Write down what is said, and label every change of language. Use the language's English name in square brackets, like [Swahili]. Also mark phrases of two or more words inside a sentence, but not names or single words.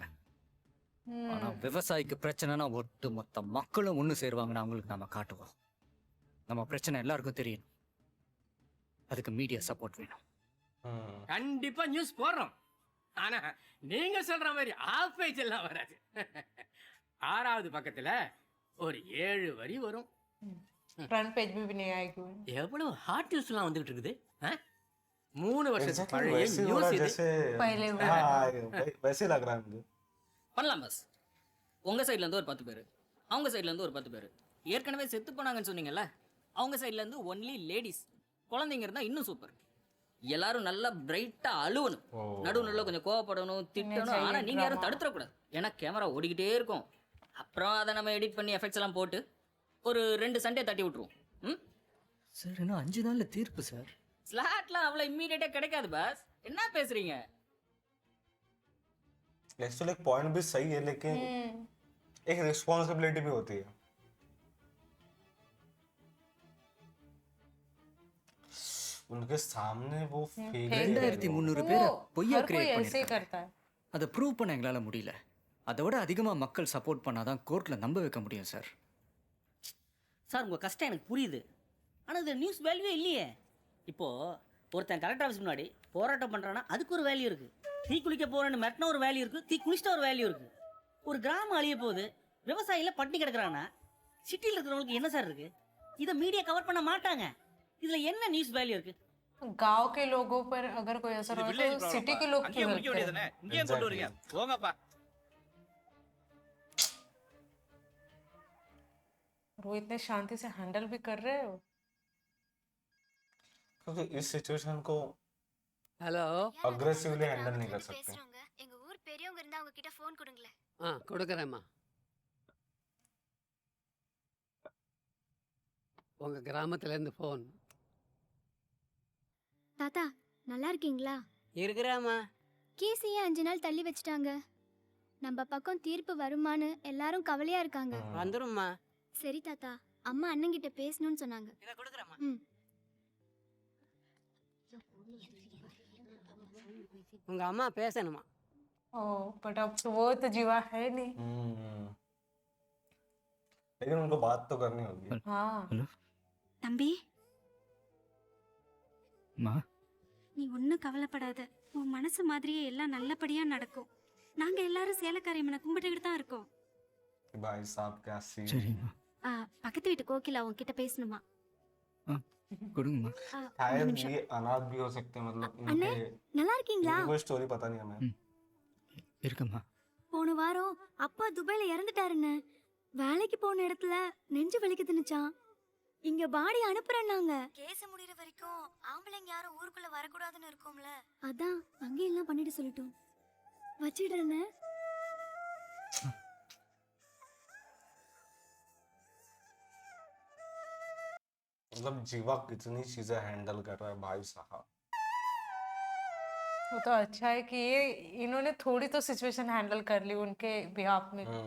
[Tamil] ஆனா விவசாயிக்கு பிரச்சனைனா ஒட்டு மொத்த மக்களும் ஒன்று சேருவாங்கன்னு அவங்களுக்கு நாம காட்டுவோம். நம்ம பிரச்சனை எல்லாருக்கும் தெரியும். அதுக்கு [English] media support [Tamil] வேணும். கண்டிப்பா நியூஸ் போடுறோம். ஆனா நீங்க சொல்ற மாதிரி [English] off page [Tamil] எல்லாம் வராது. 6வது பக்கத்துல ஒரு 7 வரி வரும். [English] front page [Hindi] भी नहीं आएगी। [Tamil] எவ்வளவு [English] hot news [Tamil] வந்துகிட்டு இருக்குது. 3 வருஷத்துக்கு [English] Exactly [Tamil] பழைய [Hindi] वैसे हो [Tamil] நியூஸ் [Hindi] रहा [Tamil] இது. [Hindi] जैसे पहले हुआ। हाँ, वैसे लग रहा है मुझे। [Tamil] பண்ணலாம் பஸ். உங்க சைடுல இருந்து ஒரு 10 பேர், அவங்க சைடுல இருந்து ஒரு 10 பேர். ஏற்கனவே செத்து போனாங்கன்னு சொன்னீங்கல்ல, அவங்க சைடுல இருந்து [English] only ladies. [Tamil] குழந்தைங்க இருந்தா இன்னும் சூப்பர். எல்லாரும் நல்லா பிரைட்டா அழுவணும். நடுவுல கொஞ்சம் கோவப்படணும், திட்டணும். ஆனா நீங்க யாரும் தடுத்துடக்கூடாது. ஏன்னா கேமரா ஓடிக்கிட்டே இருக்கும். அப்புறம் அதை நம்ம எடிட் பண்ணி எஃபெக்ட்ஸ் எல்லாம் போட்டு ஒரு 2 சண்டே தட்டி விட்டுருவோம். ம் சார் இன்னும் 5 நாள்ல தீர்ப்பு சார். ஸ்லாட்லாம் அவ்வளோ இம்மீடியட்டா கிடைக்காது பாஸ். என்ன பேசுறீங்க? [Hindi] एक्चुअली एक पॉइंट भी सही है लेकिन एक रिस्पॉन्सिबिलिटी भी होती है. उनके सामने वो फेक [Tamil] 2300 பேரை பொய்யா [Hindi] हर कोई [Tamil] கிரியேட் [Hindi] ऐसे ही [Tamil] பண்ணிருக்காங்க. [Hindi] करता है। [Tamil] அதை ப்ரூவ் பண்ண எங்களால முடியல. அதை விட அதிகமா மக்கள் சப்போர்ட் பண்ணாதான் கோர்ட்ல நம்ப வைக்க முடியும் சார். சார் உங்கள் கஷ்டம் எனக்கு புரியுது. ஆனால் இது [English] news value [Tamil] இல்லையே. இப்போது ஒருத்தன் [English] collector office [Tamil] முன்னாடி போராட்டம் பண்ணுறான்னா அதுக்கு ஒரு வேல்யூ இருக்குது. தீ குளிக்க போகிறேன்னு மெட்டினா ஒரு வேல்யூ இருக்குது. தீ குளிச்சிட்டா ஒரு வேல்யூ இருக்குது. ஒரு கிராமம் அழிய போகுது, விவசாயில பட்டினி கிடக்குறாங்கன்னா சிட்டியில் இருக்கிறவங்களுக்கு என்ன சார் இருக்குது? இதை [English] media cover [Tamil] பண்ண மாட்டாங்க. இதில் என்ன [English] news value [Tamil] இருக்குது? [Hindi] गांव के लोगों पर अगर कोई असर हो तो सिटी के लोग क्यों हेल्प करें? [Tamil] இங்கே கொண்டு வரீங்க போங்கப்பா. [Hindi] वो इतने शांति से हैंडल भी कर रहे हो। क्योंकि इस सिचुएशन को [Tamil] ஹலோ. [English] aggressively handle [Hindi] नहीं कर सकते. [Tamil] பேசுறவங்க எங்க ஊர் பெரியவங்க இருந்தா அவங்க கிட்ட ஃபோன் கொடுங்களேன். கொடுக்குறேம்மா. உங்க கிராமத்துல இருந்து ஃபோன். தாத்தா நல்லா இருக்கீங்களா? இருக்கிறாம்மா. கேஸையே 5 நாள் தள்ளி வச்சுட்டாங்க. நம்ம பக்கம் தீர்ப்பு வருமான்னு எல்லாரும் கவலையா இருக்காங்க. வந்துரும்மா. சரி தாத்தா, அம்மா அண்ணங்கிட்ட பேசணும்னு சொன்னாங்க. இதை கொடுக்குறேம்மா. ம். உங்க அம்மா பேசணுமா? [Hindi] ओ बट अब तो वो तो जीवा है नहीं। लेकिन उनको बात तो करनी होगी. हाँ [Tamil] தம்பி, மா நீ ஒன்றும் கவலைப்படாத. உன் மனசு மாதிரியே எல்லாம் நல்லபடியா நடக்கும். நாங்க எல்லாரும் சேலக்காரியம்மனை கும்பிட்டுக்கிட்டு தான் இருக்கோம். [Hindi] भाई साहब क्या सीन. [Tamil] சரிம்மா பக்கத்து வீட்டு கோகிலா உன்கிட்ட பேசணுமா? கொடுங்கம்மா. ஒரு [Hindi] शायद [Tamil] நிமிஷம். [Hindi] ये अनाथ भी हो सकते हैं मतलब [Tamil] அண்ணே [Hindi] इनके [Tamil] நல்லா இருக்கீங்களா? [Hindi] इनकी कोई स्टोरी पता नहीं हमें. [Tamil] இருக்கம்மா. போன வாரம் அப்பா துபாயில இறந்துட்டாருன்னு வேலைக்கு போன இடத்துல நெஞ்சு வலிக்குதுன்னுச்சான். இங்க பாடி அனுப்புறேன்னாங்க. கேஸ் முடியற வரைக்கும் ஆம்பளைங்க யாரும் ஊருக்குள்ள வரக்கூடாதுன்னு இருக்கோம்ல, அதான் அங்கே எல்லாம் பண்ணிட்டு சொல்லட்டும். வச்சிடுறேன்னு. [Hindi] मतलब जीवा कितनी चीजें हैंडल कर रहा है भाई साहब. वो तो अच्छा है कि ये इन्होंने थोड़ी तो [English] situation handle [Hindi] कर ली उनके बिहाफ में।